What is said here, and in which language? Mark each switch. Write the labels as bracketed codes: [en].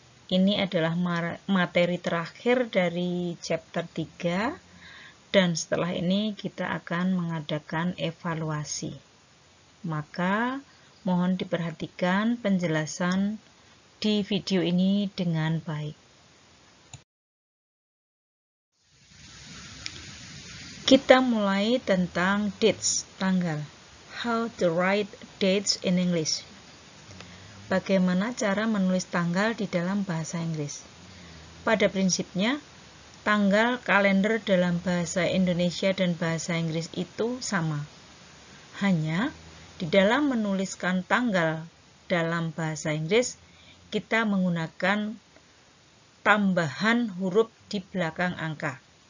[id] Ini adalah materi terakhir dari chapter 3, dan setelah ini kita akan mengadakan evaluasi. Maka mohon diperhatikan penjelasan di video ini dengan baik. Kita mulai tentang dates, tanggal. [en] How to write dates in English. [id] Bagaimana cara menulis tanggal di dalam bahasa Inggris? Pada prinsipnya, tanggal kalender dalam bahasa Indonesia dan bahasa Inggris itu sama. Hanya di dalam menuliskan tanggal dalam bahasa Inggris, kita menggunakan tambahan huruf di belakang angka.